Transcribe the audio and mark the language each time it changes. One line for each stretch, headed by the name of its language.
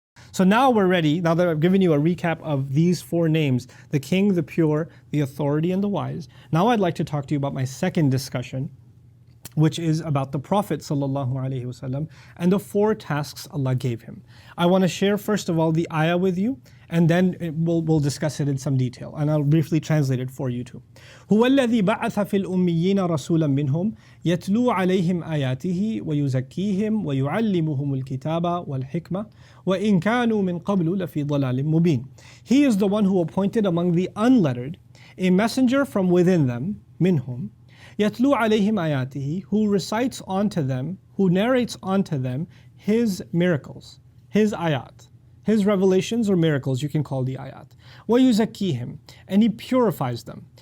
English: So now we're ready, now that I've given you a recap of these four names, the king, the pure, the authority, and the wise. Now I'd like to talk to you about my second discussion, which is about the Prophet ﷺ and the four tasks Allah gave him. I want to share first of all the ayah with you, and then we'll discuss it in some detail, and I'll briefly translate it for you too.
Arabic: هو الذي بعث في الأميين رسولا منهم يتلو عليهم آياته ويزكيهم ويعلمهم الكتاب والحكمة وإن كانوا من قبل لفي ضلال مبين.
English: He is the one who appointed among the unlettered a messenger from within them, minhum,
Arabic: يتلو عليهم آياته,
English: who recites onto them, who narrates onto them his miracles, his ayat. His revelations or miracles, you can call the ayat.
Arabic: وَيُزَكِّيهِمْ,
English: and he purifies them.